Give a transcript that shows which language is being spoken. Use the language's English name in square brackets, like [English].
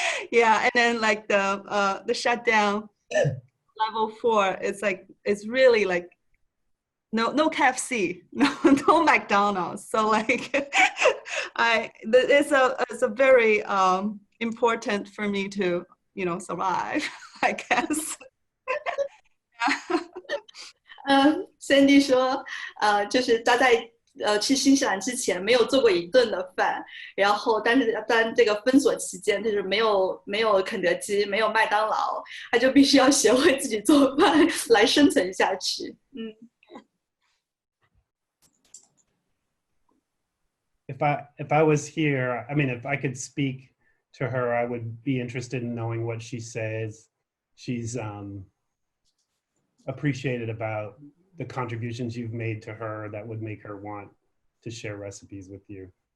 [English] Yeah, and then like the shutdown level 4, it's really like no KFC, no McDonald's. So like it's a very important for me to survive, I guess. [Chinese] Sandy 说就是他在去新西兰之前没有做过一顿的饭，然后但是在这个封锁期间，就是没有肯德基，没有麦当劳，他就必须要学会自己做饭来生存下去。 [English] If I was here, I mean, if I could speak to her, I would be interested in knowing what she says she's appreciated about the contributions you've made to her that would make her want to share recipes with you.